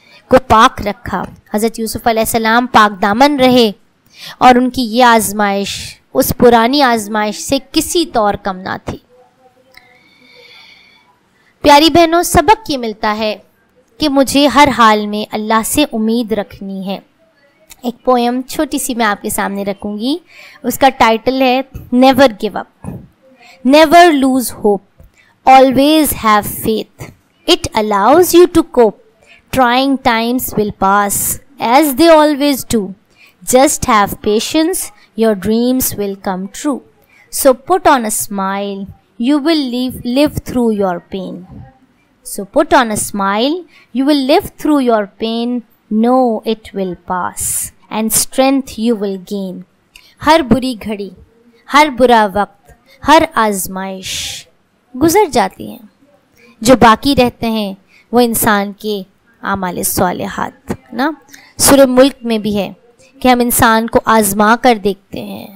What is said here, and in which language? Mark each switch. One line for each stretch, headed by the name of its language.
Urdu: کو پاک رکھا۔ حضرت یوسف علیہ السلام پاک دامن رہے، اور ان کی یہ آزمائش اس پرانی آزمائش سے کسی طور کم نہ تھی۔ پیاری بہنوں، سبق یہ ملتا ہے کہ مجھے ہر حال میں اللہ سے امید رکھنی ہے، ایک پوئم چھوٹی سی میں آپ کے سامنے رکھوں گی. اس کا ٹائٹل ہے never give up.
English: Never lose hope, always have faith. It allows you to cope. Trying times will pass, as they always do. Just have patience, your dreams will come true. So put on a smile, you will live through your pain. So put on a smile, you will live through your pain. Know it will pass, and strength you will gain.
Urdu: ہر بری گھڑی, ہر برا وقت, ہر آزمائش گزر جاتی ہیں. جو باقی رہتے ہیں وہ انسان کے اعمال صالحات نا. سورہ ملک میں بھی ہے کہ ہم انسان کو آزما کر دیکھتے ہیں.